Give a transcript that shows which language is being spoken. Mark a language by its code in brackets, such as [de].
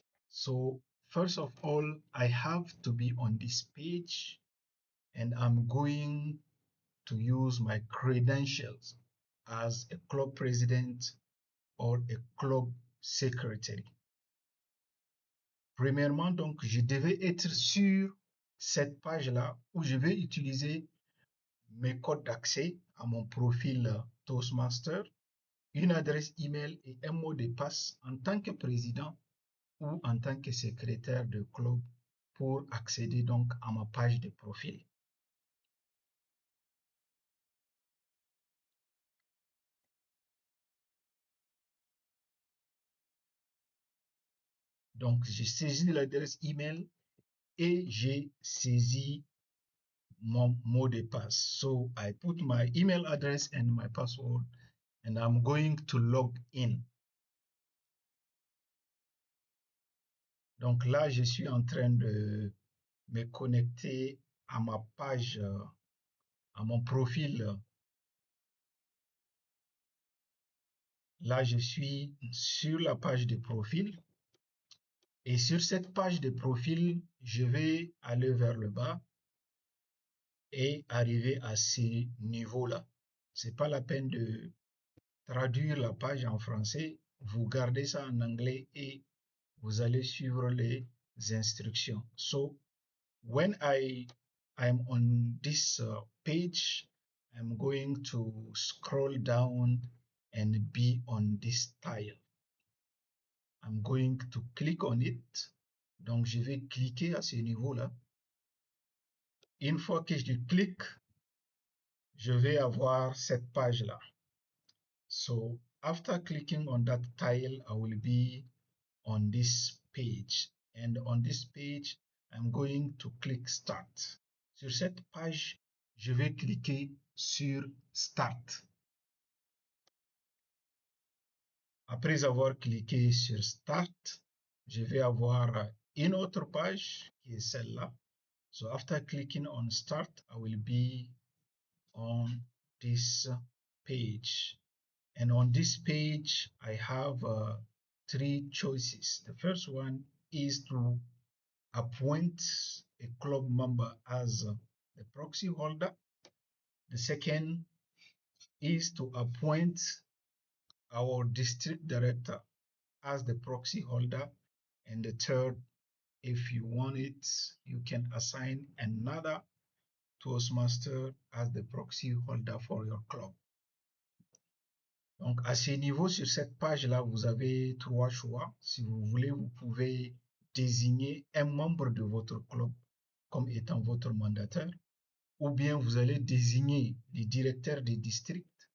[en] So first of all, I have to be on this page and I'm going to use my credentials as a club president or a club secretary. [fr] Premièrement, donc, je devais être sur cette page-là où je vais utiliser mes codes d'accès à mon profil Toastmaster, une adresse email et un mot de passe en tant que président ou en tant que secrétaire de club pour accéder donc à ma page de profil. Donc, j'ai saisi l'adresse email et j'ai saisi mon mot de passe. [en] So I put my email address and my password and I'm going to log in. [fr] Donc là, je suis en train de me connecter à ma page, à mon profil. Là, je suis sur la page de profil. Et sur cette page de profil, je vais aller vers le bas et arriver à ce niveau-là. C'est pas la peine de traduire la page en français. Vous gardez ça en anglais et vous allez suivre les instructions. [en] So, when I'm on this page, I'm going to scroll down and be on this tile. I'm going to click on it. [fr] Donc, je vais cliquer à ce niveau-là. Une fois que je clique, je vais avoir cette page-là. [en] So, after clicking on that tile, I will be on this page. And on this page, I'm going to click Start. [fr] Sur cette page, je vais cliquer sur Start. Après avoir cliqué sur Start, je vais avoir une autre page qui est celle-là. [en] So after clicking on Start, I will be on this page. And on this page, I have three choices. The first one is to appoint a club member as the proxy holder. The second is to appoint our district director as the proxy holder. And the third, if you want it, you can assign another Toastmaster as the proxy holder for your club. [fr] Donc, à ce niveau, sur cette page-là, vous avez trois choix. Si vous voulez, vous pouvez désigner un membre de votre club comme étant votre mandataire, ou bien vous allez désigner les directeurs des districts.